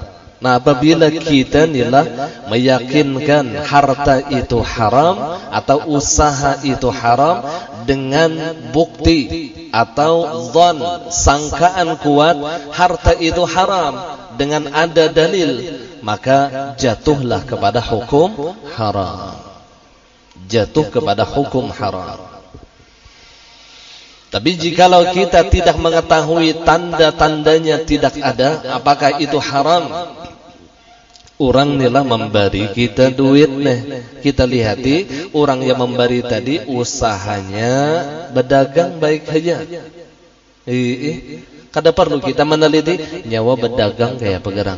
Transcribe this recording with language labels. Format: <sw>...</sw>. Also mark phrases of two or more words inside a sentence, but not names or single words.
<id>Nah apabila kita nilah meyakinkan harta itu haram atau usaha itu haram dengan bukti atau dhon, sangkaan kuat harta itu haram dengan ada dalil, maka jatuhlah kepada hukum haram. Jatuh kepada hukum haram. Tapi jikalau kita tidak mengetahui tanda-tandanya tidak ada, apakah itu haram?</id> <bjn>Orang nilah memberi kita duit nih.</bjn> <id>Kita lihati orang yang memberi tadi usahanya berdagang baik saja.</id> <bjn>Kada perlu kita meneliti nyawa berdagang kayak apa gerang.</bjn>